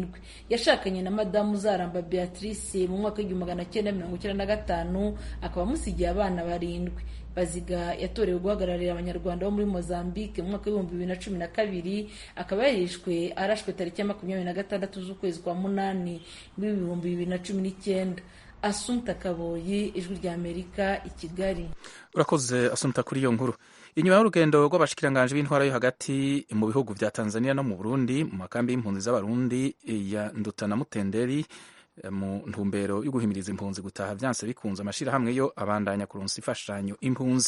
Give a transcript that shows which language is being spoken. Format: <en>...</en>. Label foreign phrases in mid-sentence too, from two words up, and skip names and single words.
<rw>Yashakanye na madamu Zaramba Beatrice mu mwaka w'1995 akaba amusigiye abana 7. Baziga yatorewe guhagararira abanyarwanda bo muri Mozambique mu mwaka w'2012 akaba yarishwe arashwe tariki ya 26 z'ukwezi kwa 8 mu 2019. Asumta Kaboyi, Ijwi rya Amerika, i Kigali.</rw> <rn>Urakoze Asumta kuri iyo nkuru. Inyuma y'urugendo rw'abashikiranganje b'intwara yo hagati mu bihugu vya Tanzania no mu Burundi mu makambi y'impunzi z'abarundi ya Nduta na Mutenderi mu ntumbero yo guhimiriza impunzi gutaha vyanse bikunze, amashirahamwe yo abandanya kuronsa imfashanyo impunzi.</rn>